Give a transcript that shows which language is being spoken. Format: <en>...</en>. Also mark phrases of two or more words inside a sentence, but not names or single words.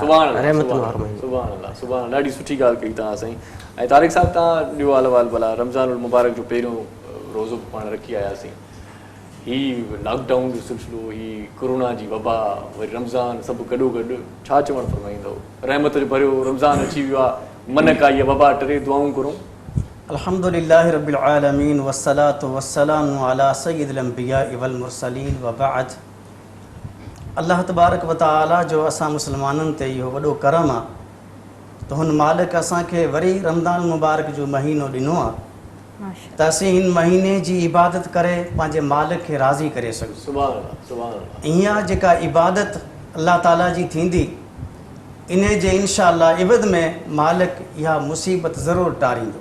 <sd>रहमतुनि वारो महीनो</sd> <ar>سبحان الله سبحان</ar> <sd>ॾाढी सुठी ॻाल्हि कई तव्हां साईं ऐं तारिक साहिबु तव्हां ॾियो हाल भला रमज़ान मुबारक जो पहिरियों रोज़ो पाण रखी आयासीं हीउ लॉकडाउन जो सिलसिलो हीउ कोरोना जी वबा वरी रमज़ान सभु गॾोगॾु छा चवणु फरमाईंदो रहमत जो भरियो रमज़ान अची वियो आहे मन का इहा वबा टरे दुआऊं करूं</sd> <ar>الحمد لله رب العالمين والصلاة والسلام على سيد الأنبياء والمرسلين وبعد الله تبارك وتعالى</ar> <sd>जो असां मुस्लमाननि ते इहो वॾो करम आहे त हुन मालिक असांखे वरी रमज़ान मुबारक जो महीनो ॾिनो आहे माशा त असीं हिन महीने जी इबादत करे पंहिंजे मालिक खे राज़ी करे सघूं।</sd> <ar>سبحان الله، سبحان الله.</ar> <sd>इहा जेका इबादत अल्लाह ताला जी थींदी इन जे इंशाअल्लाह इबद में मालिक इहा मुसीबत ज़रूरु टारींदो।</sd>